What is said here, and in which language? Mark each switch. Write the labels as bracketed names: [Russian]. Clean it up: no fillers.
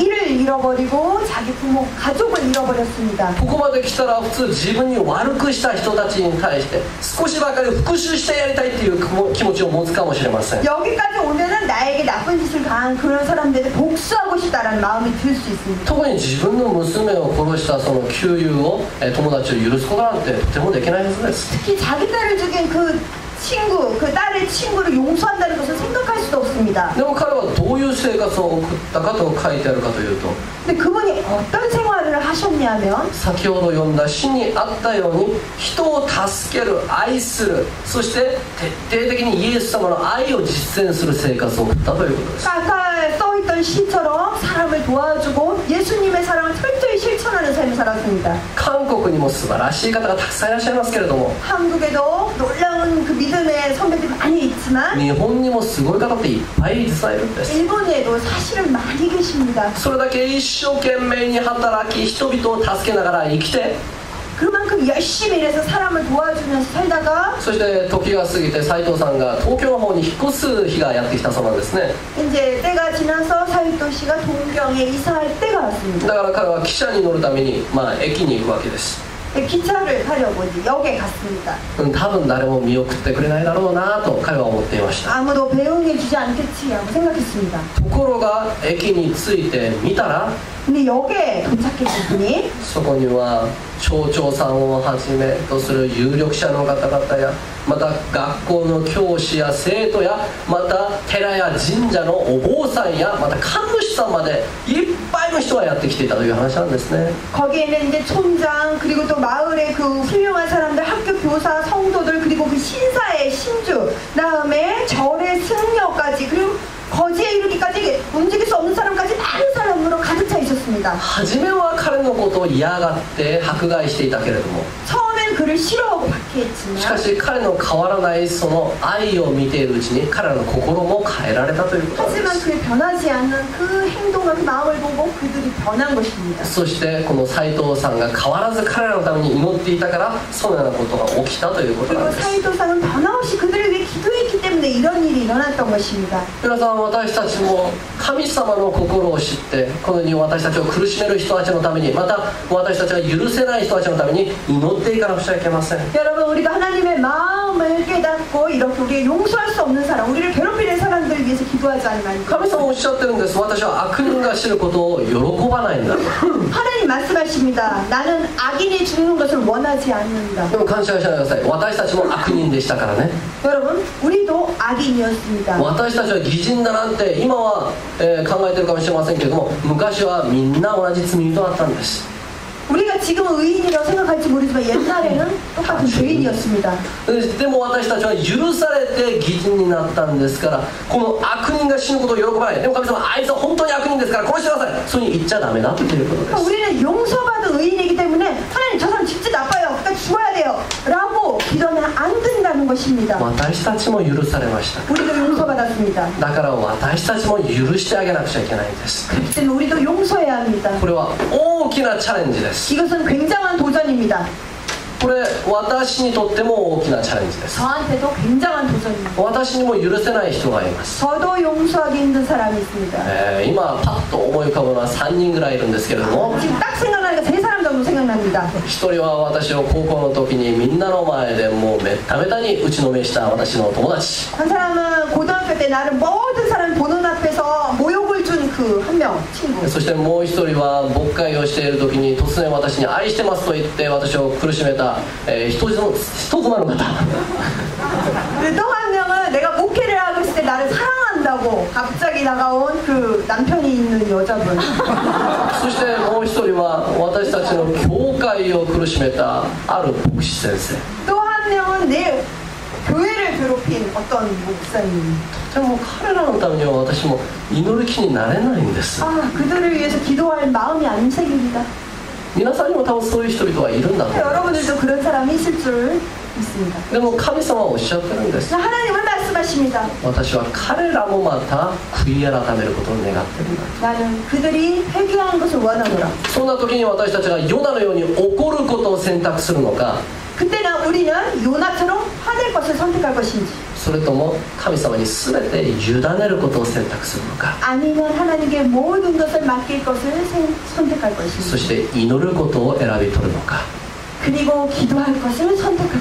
[Korean] 일을 잃어버리고 자기 부모 가족을 잃어버렸습니다. [Japanese] ここまで来たら普通自分に悪くした人たちに対して少しばかり復讐してやりたいっていう気持ちを持つかもしれません [Korean] 여기까지 오면은 나에게 나쁜 짓을 당한 그런 사람들한테 복수하고 싶다라는 마음이 들 수 있습니다. [Japanese] 特に自分の娘を殺したその旧友を友達を許すことなんてとてもできないはずです [Korean] 특히 자기 딸을 죽인 그 친구, 그 딸의 친구를 용서한다는 것을 생각할 수도 없습니다. [Japanese] でも彼はどういう生活を送ったかと書いてあるかというと [Korean] 근데 그분이 어떤 생활을 하셨냐면 [Japanese] 先ほど読んだ詩にあったように人を助ける愛するそして徹底的にイエス様の愛を実践する生活を送ったということです [Korean] 아까 써있던 시처럼 사람을 도와주고 예수님의 사랑을 철저히 실천하는 삶을 살았습니다. [Japanese] 韓国にも素晴らしい方がたくさんいらっしゃいますけれども [Korean] 한국에도 놀라운 그 믿음의 선배들이 많이 있지만 [Japanese] 日本にもすごい方っていっぱい実はいるんです [Korean] 일본에도 사실은 많이 계십니다. [Japanese] それだけ一生懸命に働き人々を助けながら生きて [Korean] 그만큼 열심히 일해서 사람을 도와주면서 살다가 [Japanese] そして時が過ぎて斉藤さんが東京の方に引っ越す日がやってきたそうなんですね [Korean] 이제 때가 지나서 사유토 씨가 동경에 이사할 때가 왔습니다. [Japanese] だから彼は汽車に乗るために、駅に行くわけです [Korean] 기차를 타려고 이제 역에 갔습니다. [Japanese] 多分誰も見送ってくれないだろうなと彼は思っていました [Korean] 아무도 배웅해 주지 않겠지 하고 생각했습니다. [Japanese] ところが駅に着いてみたら [Korean] 근데 역에 도착했을 분이 [Japanese] そこには町長さんをはじめとする有力者の方々やまた学校の教師や生徒やまた寺や神社のお坊さんやまた神主さんまでいっぱいの人がやってきていたという話なんですね [Korean] 거기에는 이제 촌장 그리고 또 마을의 그 훌륭한 사람들 학교 교사 성도들 그리고 그 신사의 신주 다음에 절의 승려까지 그리고 거지에 이르기까지 움직일 수 없는 사람까지 많은 사람으로 가득 차 있었습니다. [Japanese] 初めは彼のことを嫌がって迫害していたけれども [Korean] 처음엔 그를 싫어하고 [Japanese] しか [Korean] 박해했지만 [Japanese] し彼の変わらないその愛を見ているうちに彼らの心も変えられたということなんで [Korean] 하지만 [Japanese] す [Korean] 그의 변하지 않는 그 행동과 그 마음을 보고 그들이 변한 것입니다. [Japanese] そしてこの斉藤さんが変わらず彼らのために祈っていたからそのようなことが起きたということな [Korean] 그리고 [Japanese] んです [Korean] 사이도상은 변함없이 그들을 위해 기도했기 때문에 이런 일이 일어났던 것입니다. [Japanese] 皆さん私たちも神様の心を知ってこのように私たちを苦しめる人たちのためにまた私たちが許せない人たちのために祈っていかなくちゃいけません [Korean] 여러분 우리가 하나님의 마음을 깨닫고 이렇게 우리를 용서할 수 없는 사람 우리를 괴롭히는 사람들을 위해서 기도하지 않으면 [Japanese] 神様おっしゃってるんです私は悪人が死ぬことを喜ばないんだ [Korean] 하나님 말씀하십니다. 나는 악인이 죽는 것을 원하지 않는다. [Japanese] でも感謝しないでください私たちも悪人でしたからね [Korean] 여러분 우리도 악인이었습니다. [Japanese] 私たちは義人だなんて今は、考えてるかもしれませんけれども昔はみんな同じ罪人だったんです [Korean] 우리가 지금은 의인이라고 생각할지 모르지만 옛날에는 똑같은 죄인이었습니다. [Japanese] でも私たちは許されて義人になったんですからこの悪人が死ぬことを喜ばないでも神様あいつは本当に悪人ですから殺してくださいそういうふうに言っちゃダメだということです [Korean] 우리는 용서받은 의인이기 때문에 하나님 저 사람 진짜 나빠요. 그러니까 죽어야 돼요. 라고 기도하면 안 된다는 것입니다. [Japanese] 私たちも許されました [Korean] 우리도 용서받았습니다. [Japanese] だから私たちも許してあげなくちゃいけないんです [Korean] 그렇기 때문에 우리도 용서해야 합니다. [Japanese] これは大きなチャレンジです [Korean] 이것은 굉장한 도전입니다. [Japanese] これ私にとっても大きなチャレンジです [Korean] 저한테도 굉장한 도전입니다. [Japanese] 私にも許せない人がいます [Korean] 저도 용서하기 힘든 사람이 있습니다. [Japanese] 今パッと思い浮かぶのは3人ぐらいいるんですけれども [Korean] 지금 딱 생각나니까 세 사람 정도 생각납니다. [Japanese] 一人は私を高校の時にみんなの前でもうめっためたに打ちのめした私の友達 [Korean] 한 사람은 고등학교 때 나를 모든 사람 보는 앞에서 모욕을 준 그 한 명 친구. [Japanese] そしてもう一人は牧会をしている時に突然私に愛してますと言って私を苦しめた、人妻の方 [Korean] 또 한 명은 내가 목회를 하고 있을 때 나를 사랑한다고 갑자기 다가온 그 남편이 있는 여자분. [Japanese] そしてもう一人は私たちの教会を苦しめたある牧師先生 [Korean] 또 한 명은 내 교회를 괴롭힌 어떤 목사님. [Japanese] でも彼らのためには私も祈る気になれないんです。 [Korean] 아, 그들을 위해서 기도할 마음이 안 생깁니다. [Japanese] 皆さんにも多分そういう人々はいるんだと思います。 [Korean] 여러분들도 그런 사람이 있을 줄 믿습니다. [Japanese] でも神様はおっしゃってるんです。 [Korean] 하나님은 말씀하십니다. [Japanese] 私は彼らもまた悔い改めることを願ってるんだ。 [Korean] 나는 그들이 회개하는 것을 원하노라. [Japanese] そんな時に私たちがヨナのように怒ることを選択するのか、 [Korean] 그때는 우리는 요나처럼 화낼 것을 선택할 것인지, [Japanese] それとも神様に全て委ねることを選択するのか、 [Korean] 아니면 하나님께 모든 것을 맡길 것을 선택할 [Japanese] そ [Korean] 것인지, [Japanese] して祈ることを選び取るのか、 [Korean] 그리고 기도할 것을 선택할